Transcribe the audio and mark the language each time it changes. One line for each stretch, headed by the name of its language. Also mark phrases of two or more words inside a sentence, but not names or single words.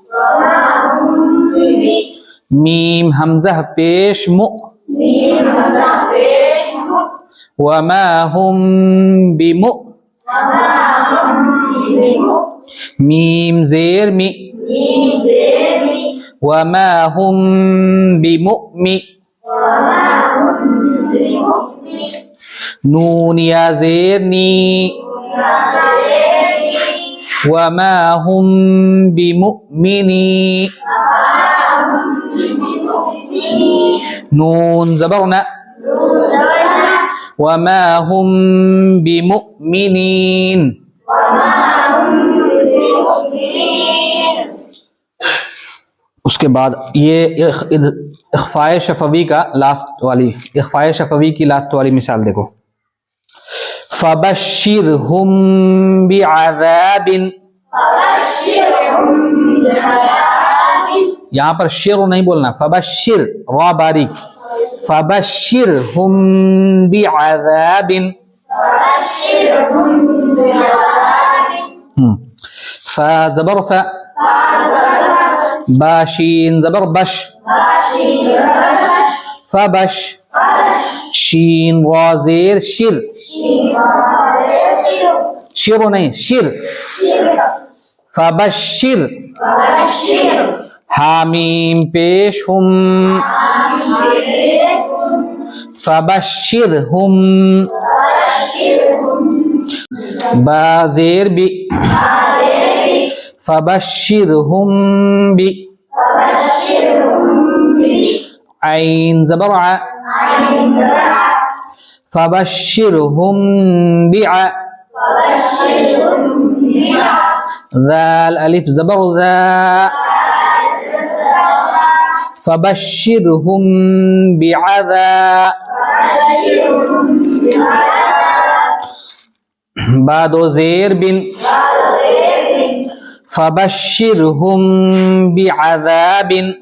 Urdu: میم حمزہ پیش مو,
Arabic: وما ہم بمؤ,
Urdu: میم زیر می,
Arabic: وما هم بمؤمن
Urdu: نون یا زیر نی
Arabic: وما هم بمؤمنی
Urdu: نون زبر ن
Arabic: وما هم بمؤمنین.
Urdu: اس کے بعد یہ اخفاء شفوی کا اخفاء شفوی کی لاسٹ والی مثال دیکھو.
Arabic: فبشرهم بعذاب،
Urdu: یہاں پر شر نہیں بولنا، فبشر را باریک،
Arabic: فبشرهم بعذاب،
Urdu: فا زبر ف، باشین زبر بش، فبش، شین را زیر شر، شر نہیں شر، فبشر، حامیم پیش ہم، فبشرہم، با زیر بی، فبشرہم بی، عین زبر ع، فبشرہم بع، ذال الف زبر ذا،
Arabic: فبشرهم بعذاب،
Urdu: بعد زیر بن،
Arabic: فبشرهم بعذاب.